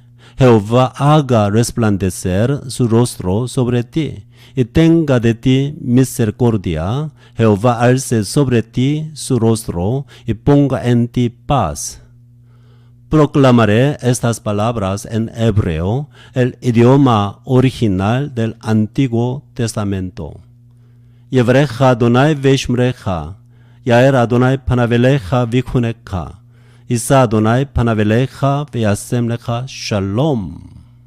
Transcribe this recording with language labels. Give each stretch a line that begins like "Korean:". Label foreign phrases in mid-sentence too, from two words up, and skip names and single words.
Spanish: Jehová haga resplandecer su rostro sobre ti y tenga de ti misericordia. Jehová alce sobre ti su rostro y ponga en ti paz. Proclamaré estas palabras en hebreo, el idioma original del Antiguo Testamento.
Hebrew: יברכך אדוני וישמרך, יאר אדוני פניו אליך ויחנך, ישא אדוני פניו אליך וישם לך שלום.